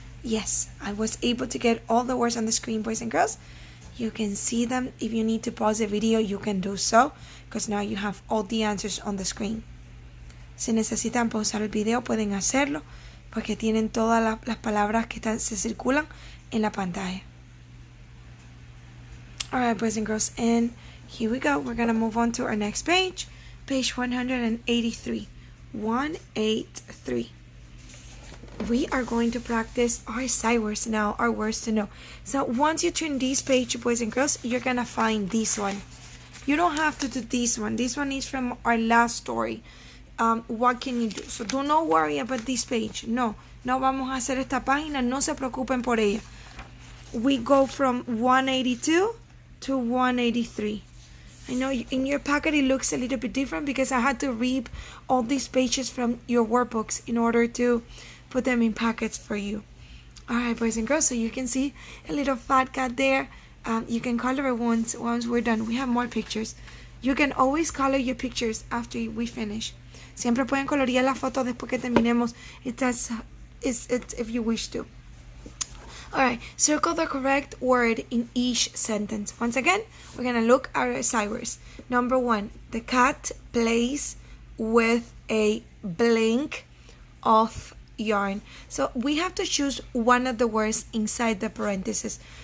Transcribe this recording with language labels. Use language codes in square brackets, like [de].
[en] Yes, I was able to get all the words on the screen, boys and girls. You can see them. If you need to pause the video, you can do so, because now you have all the answers on the screen. [es] Si necesitan pausar el video, pueden hacerlo, porque tienen todas las palabras que se circulan en la pantalla. [en] Alright, boys and girls, and here we go. We're going to move on to our next page. Page 183. 183. We are going to practice our sight words now, our words to know. So once you turn this page, boys and girls, you're going to find this one. You don't have to do this one. This one is from our last story. What can you do? So do not worry about this page. [es] No vamos a hacer esta página. No se preocupen por ella. [en] We go from 182 to 183. I know in your packet it looks a little bit different because I had to read all these pages from your workbooks in order to put them in packets for you. Alright, boys and girls, so you can see a little fat cat there. You can color it once we're done. We have more pictures. You can always color your pictures after we finish. [es] Siempre pueden colorear la foto después que terminemos. [en] It's if you wish to. Alright, circle the correct word in each sentence. Once again, we're going to look at our sight words. Number 1, the cat plays with a blank of yarn. So we have to choose one of the words inside the parentheses.